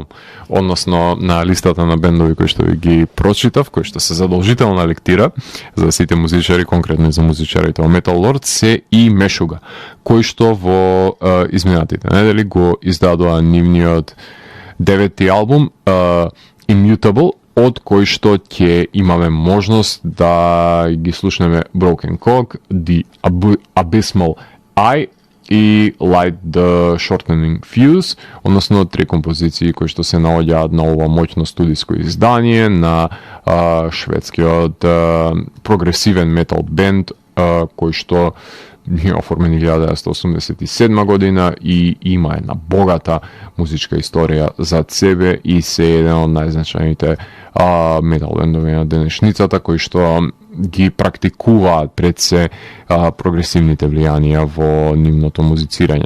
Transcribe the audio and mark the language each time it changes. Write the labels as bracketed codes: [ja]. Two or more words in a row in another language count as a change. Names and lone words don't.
[mk] Односно на листата на бендови кои што ги прочитав, кои што се задолжителна лектира за сите музичари, конкретно за музичарите во Metal Lords, се и Мешуга, кој што во изминатите недели го издадоа нивниот 9-ти албум Immutable, од кој што ќе имаме можност да ги слушнеме Broken Cog, The Abysmal Eye и Light the Shortening Fuse, односно три композиции кои што се наоѓаат на ова моќно студиско издание на шведскиот прогресивен метал бенд кој што е оформен 1987 година и има една богата музичка историја зад себе и се еден од најзначајните метал бендови на денешницата кои што ги практикуваат пред се прогресивните влијанија во нивното музицирање.